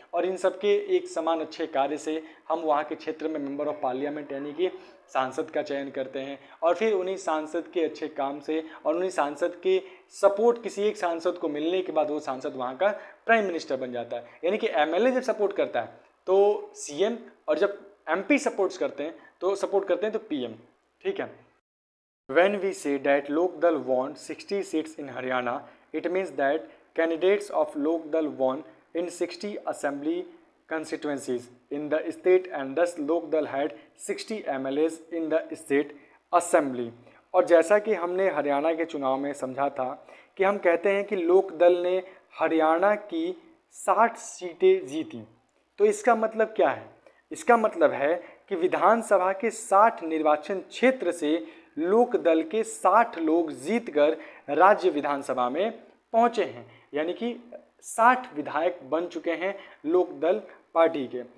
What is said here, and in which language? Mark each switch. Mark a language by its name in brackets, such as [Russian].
[Hindi] और इन सब के एक समान अच्छे कार्य से हम वहाँ के क्षेत्र में मेंबर ऑफ पार्लियामेंट यानी कि सांसद का चयन करते हैं और फिर उन्हीं सांसद के अच्छे काम से और उन्हीं सांसद के सपोर्ट किसी एक सांसद को मिलने के बाद वो सांसद वहाँ का प्राइम मिनिस्टर बन जाता है। यानी कि एमएलए जब सपोर्ट करता है तो सीएम, और जब एमपी सपोर्ट्स करते हैं तो सपोर्ट करते हैं तो PM, ठीक है। [English] When we say that Lok Dal won 60 seats in Haryana, it means that candidates of Lok Dal won in 60 assembly constituencies in the state and thus Lok Dal had 60 MLAs in the state assembly। [Hindi] और जैसा कि हमने हरियाणा के चुनाव में समझा था कि हम कहते हैं कि लोक दल ने हरियाणा की 60 सीटें जीती, तो इसका मतलब क्या है? इसका मतलब है कि विधानसभा के 60 निर्वाचन क्षेत्र से लोक दल के 60 लोग जीतकर राज्य विधानसभा में पहुंचे हैं, यानी कि 60 विधायक बन चुके हैं लोक दल पार्टी के।